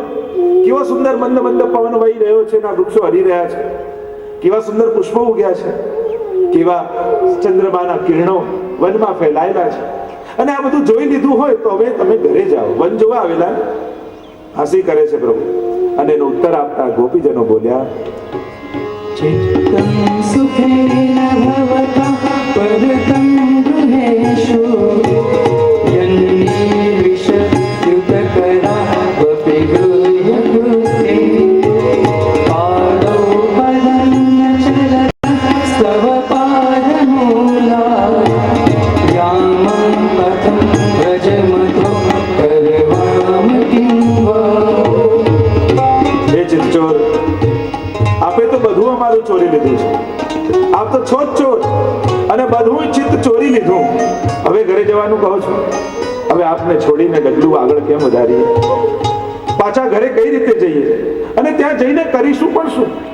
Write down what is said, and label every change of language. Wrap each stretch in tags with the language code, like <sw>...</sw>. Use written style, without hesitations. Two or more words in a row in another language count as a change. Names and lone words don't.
<gu>કેવો સુંદર મંદ મંદ પવન વહી રહ્યો છે, ના વૃક્ષો હરી રહ્યા છે, કેવા સુંદર પુષ્પો ઉગ્યા છે, કેવા ચંદ્રમાના કિરણો વનમાં ફેલાયેલા છે. અને આ બધું જોઈ લીધું હોય તો હવે તમે ઘરે જાઓ. વન જોવા આવેલા હાસી કરે છે પ્રભુ. અને એનો ઉત્તર આપતા ગોપીજનો બોલ્યા,</gu> <sa>चित्तं सुखेन भवता परतं गृहेषु यन्निर्विशद्युतकरा वपि गृह्य कृते पादौ पदन्नचलस्तव पादमूला यामं पथं व्रजमतो करवाम किं वा.</sa> <gu>હે ચિત્તચોર, આપે તો બધું અમારું ચોરી લીધું છે. આપ તો છો જ ચોર, અને બધું ચિત્ત ચોરી લીધું. હવે ઘરે જવાનું કહો છો? હવે આપને છોડીને ડગલું આગળ કેમ વધારીએ? પાછા ઘરે કઈ રીતે જઈએ? અને ત્યાં જઈને કરીશું પણ શું?</gu>